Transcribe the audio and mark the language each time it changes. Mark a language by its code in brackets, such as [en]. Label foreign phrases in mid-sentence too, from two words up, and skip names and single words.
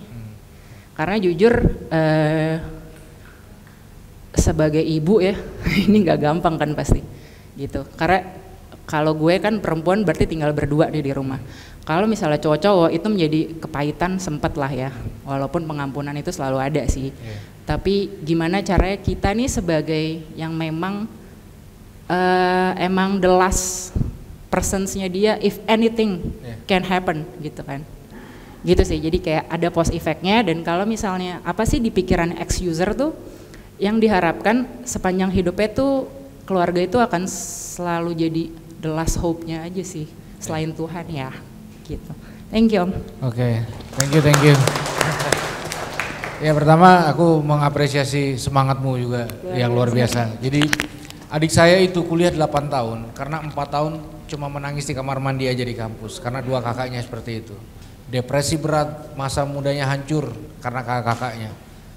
[id] Karena jujur sebagai ibu ya ini nggak gampang kan pasti gitu, karena kalau gue kan perempuan berarti tinggal berdua di rumah. Kalau misalnya cowok-cowok itu menjadi kepahitan sempet lah ya, walaupun pengampunan itu selalu ada sih. Tapi gimana caranya kita nih sebagai yang memang emang [en] the last persons-nya [id] dia, [en] if anything can happen [id] gitu kan. Gitu sih, jadi kayak ada [en] post effect-nya. [id] Dan kalau misalnya apa sih di pikiran ex-user tuh yang diharapkan sepanjang hidupnya tuh keluarga itu akan selalu jadi [en] the last hope-nya [id] aja sih, selain Tuhan ya gitu. [en] Thank you Om. Oke, thank you. [id] Ya pertama aku mengapresiasi semangatmu juga yang luar biasa. Jadi adik saya itu kuliah 8 tahun karena 4 tahun cuma menangis di kamar mandi aja di kampus karena 2 kakaknya seperti itu. Depresi berat, masa mudanya hancur karena kakak-kakaknya.